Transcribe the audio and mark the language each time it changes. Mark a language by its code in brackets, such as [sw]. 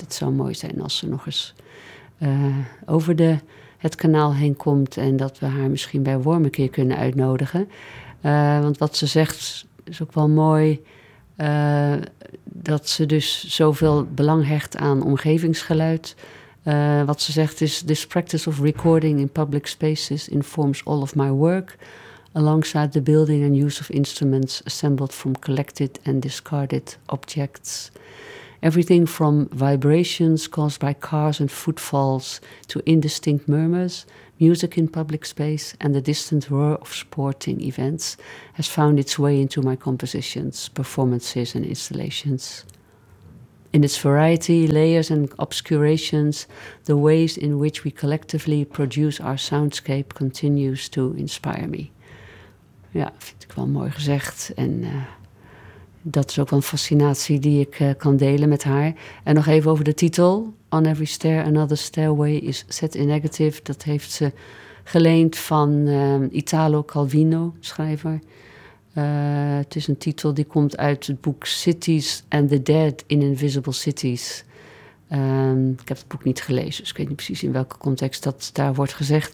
[nl] Het zou mooi zijn als ze nog eens over het kanaal heen komt en dat we haar misschien bij Worm een keer kunnen uitnodigen. Want wat ze zegt is ook wel mooi. Dat ze dus zoveel belang hecht aan omgevingsgeluid. Wat ze zegt is: [en] this practice of recording in public spaces informs all of my work, alongside the building and use of instruments assembled from collected and discarded objects. Everything from vibrations caused by cars and footfalls to indistinct murmurs, music in public space and the distant roar of sporting events has found its way into my compositions, performances and installations. In its variety, layers and obscurations, the ways in which we collectively produce our soundscape continues to inspire me. [nl] Ja, vind ik wel mooi gezegd. En dat is ook wel een fascinatie die ik kan delen met haar. En nog even over de titel. [en] On Every Stair, Another Stairway is Set in Negative. [nl] Dat heeft ze geleend van Italo Calvino, schrijver. Het is een titel die komt uit het boek Cities and the Dead in Invisible Cities. Ik heb het boek niet gelezen, dus ik weet niet precies in welke context dat daar wordt gezegd.